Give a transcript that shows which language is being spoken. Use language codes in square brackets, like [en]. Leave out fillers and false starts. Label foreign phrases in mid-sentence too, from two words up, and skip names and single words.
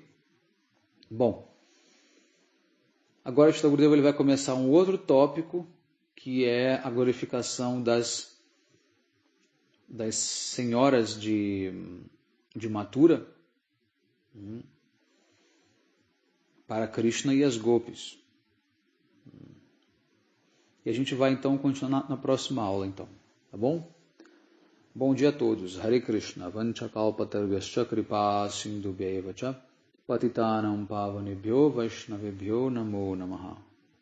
[pt] Bom, agora o Srila Gurudeva ele vai começar um outro tópico, que é a glorificação das senhoras de Mathura para Krishna e as gopis. E a gente vai então continuar na próxima aula, então, tá bom? Bom dia a todos. Hare Krishna. [sa] Vanchakalpatarvyascha kripa sindhubheva cha patitanam pavanebhyo vaishnavebhyo namo namaha.